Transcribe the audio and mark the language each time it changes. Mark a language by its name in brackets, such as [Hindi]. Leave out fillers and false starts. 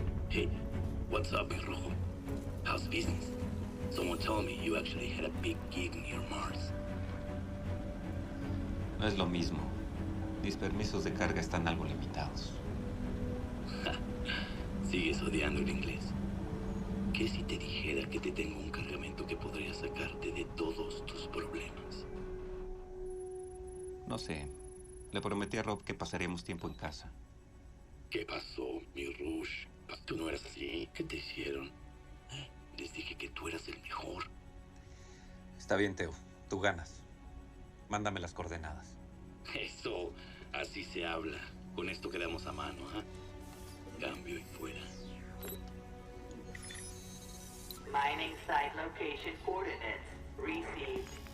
[English] Hey, what's up, [Spanish] mi rojo? [English] How's business? Someone told me you actually had a big gig near Mars. [Spanish] No es lo mismo. Mis permisos de carga están algo limitados. Sigues odiando el inglés. ¿Qué si te dijera que te tengo un cargamento que podría sacarte de todos tus problemas? No sé. Le prometí a Rob que pasaríamos tiempo en casa. ¿Qué pasó, mi Rush? Tú no eras así. ¿Qué te hicieron? Les dije que tú eras el mejor. Está bien, Teo. Tú ganas. Mándame las coordenadas. Eso, así se habla. Con esto quedamos a mano, ¿ah? Cambio y fuera. [English] Mining site location coordinates received.